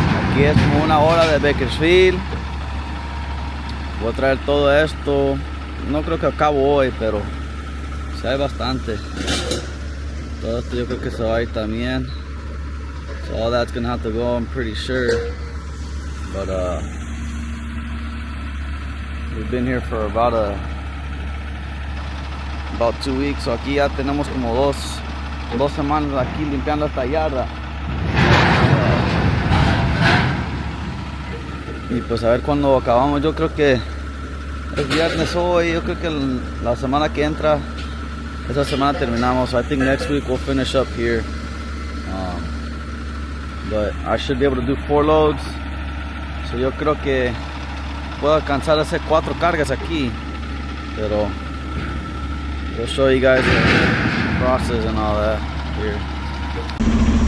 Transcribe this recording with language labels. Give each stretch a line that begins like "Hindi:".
Spanish: Aquí es como una hora de Bakersfield. Voy a traer todo esto. No creo que acabo hoy, pero sí hay bastante. Todo esto yo creo que se va a ir también.
English: So all that's gonna have to go, I'm pretty sure. But we've been here for about 2 weeks.
Spanish: So aquí ya tenemos como dos semanas aquí limpiando esta yarda. Y pues a ver cuándo acabamos. Yo creo que es viernes hoy. Yo creo que la semana que entra, esa semana terminamos.
English: So I think next week we'll finish up here. But I should be able to do 4 loads.
Spanish: So yo creo que puedo alcanzar a hacer 4 cargas aquí.
English: Pero we'll show you guys the process and all that here.